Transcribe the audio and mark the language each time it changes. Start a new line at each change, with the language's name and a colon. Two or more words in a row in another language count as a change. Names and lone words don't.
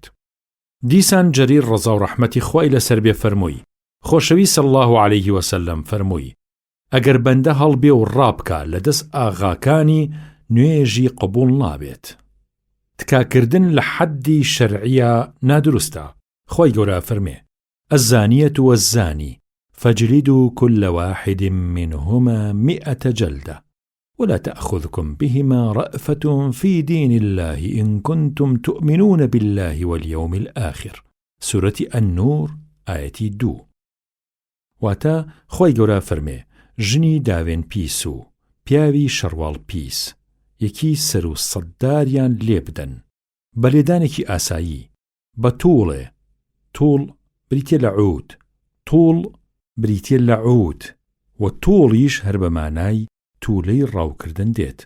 Central Kurdish: دیسان جەریر ڕەزا و ڕەحمەتی خوای لەسەر بێ فەرمووی خۆشەوی
Arabic: صلی الله علیه وسلم
Central Kurdish: فەرمووی ئەگەر بەندە هەڵبێ و ڕابکە لە دەست ئاغاکانی نوێژی قبول نابێت. تکاکردن لە حەدی شەرعیە نادروستە. خوای گەورە فەرمێ
Arabic: الزانية والزاني فاجلدوا كل واحد منهما 100 جلدة ولا تأخذكم بهما رأفة في دين الله إن كنتم تؤمنون بالله واليوم الآخر. سورة النور آية 2.
Central Kurdish: واتا خوای گەورە فەرمێ ژنی داوێن پیس و پیاوی شەڕواڵ پیس یەکی سەر و سەدداریان لێ بدەن بە لێدانێکی ئاسایی بە تووڵێ. تووڵ بریتێ لە عود، تووڵ بریتێ لە عود و تووڵیش هەر بە مانای توولەی ڕاوکردن دێت.